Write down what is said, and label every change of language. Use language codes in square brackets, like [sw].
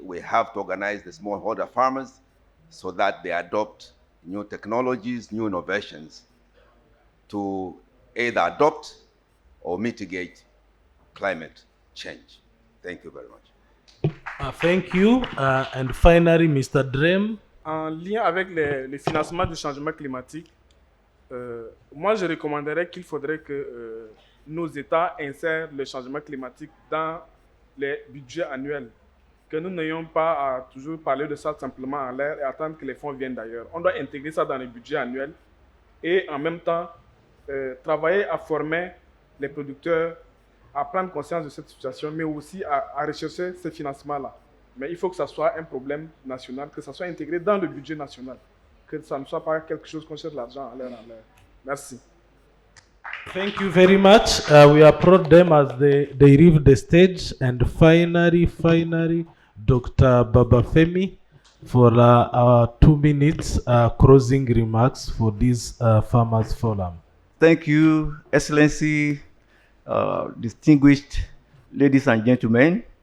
[en] We have to organize the smallholder farmers so that they adopt new technologies, new innovations to either adopt or mitigate climate change. Thank you very much. Thank you. And finally, Mr. Drem. [fr] En lien avec le financement du changement climatique, moi je recommanderais qu'il faudrait que nos États insèrent le changement climatique dans les budgets annuels. Que nous n'ayons pas à toujours parler de ça simplement en l'air et attendre que les fonds viennent d'ailleurs. On doit intégrer ça dans les budgets annuels et en même temps travailler à former les producteurs à prendre conscience de cette situation, mais aussi à rechercher ce financement-là. Mais il faut que ça soit un problème national, que ça soit intégré dans le budget national, que ça ne soit pas quelque chose qu'on cherche l'argent en l'air. Merci. [en] Thank you very much. We applaud them as they leave the stage. And finally, Dr. Babafemi for our 2 minutes closing remarks for this Farmers Forum. Thank you, Excellency, distinguished ladies and gentlemen.